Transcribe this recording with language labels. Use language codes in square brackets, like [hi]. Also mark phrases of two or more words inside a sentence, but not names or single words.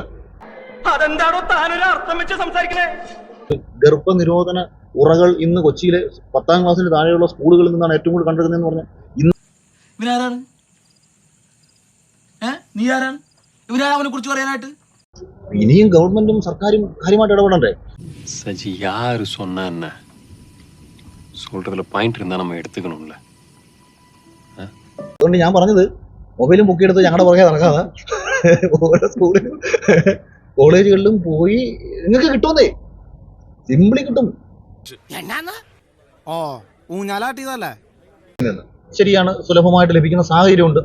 [ml] അതെന്താണോ താനൊരു അർത്ഥം വെച്ച് സംസാരിക്കണേ? ഗർഭനിരോധന ഉറകൾ ഇന്ന് കൊച്ചിയിലെ 10ാം ക്ലാസ്സിന് താഴെയുള്ള സ്കൂളുകളിൽ നിന്നാണ് ഏറ്റവും കൂടുതൽ കണ്ടെടുക്കുന്നതെന്ന് പറഞ്ഞാൽ ഇവനാരാണ്? നീ ആരാണ്? ഇവനാണ് അവനെ കുറിച്ച് പറയാനായിട്ട്? ഇനിയും ഗവൺമെന്റും സർക്കാരും കാര്യമായിട്ട് ഇടപെടണ്ടേ? [ta] சஜி யாரு சொன்னா என்ன சொல்றதுல பாயிண்ட் இருந்தா நம்ம எடுத்துக்கணும்ல. [ml] അതുകൊണ്ട് ഞാൻ പറഞ്ഞത് മൊബൈലും പൊക്കിയെടുത്ത് ഞങ്ങളുടെ പുറകെ നടക്കാതെ ഓരോ സ്കൂളിലും കോളേജുകളിലും പോയി നിങ്ങൾക്ക് കിട്ടുമെന്നേ, സിംപിളി കിട്ടും. ശരിയാണ്, സുലഭമായിട്ട് ലഭിക്കുന്ന സാഹചര്യമുണ്ട്.